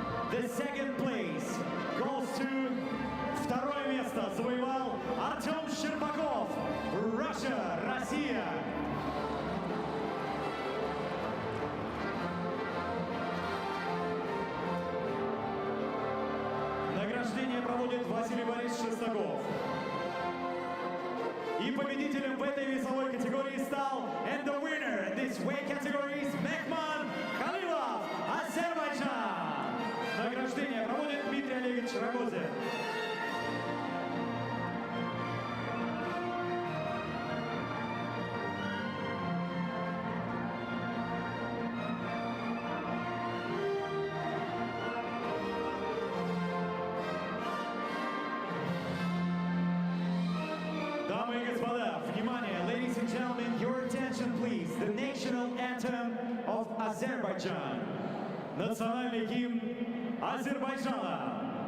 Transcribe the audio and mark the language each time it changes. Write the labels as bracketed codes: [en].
[en] The second place goes to... [ru] Второе место завоевал Артем Щербаков, Russia, Россия. Награждение проводит Василий Борисович Шестаков. И победителем в этой весовой категории стал, [en] and the winner in this weight category is Mehman Khalilov, Азербайджан. [ru] Награждение проводит Дмитрий Олегович Рогозин. Дамы и господа, внимание, [en] ladies and gentlemen, your attention please. The national anthem of Azerbaijan. [ru] Национальный гимн Азербайджана.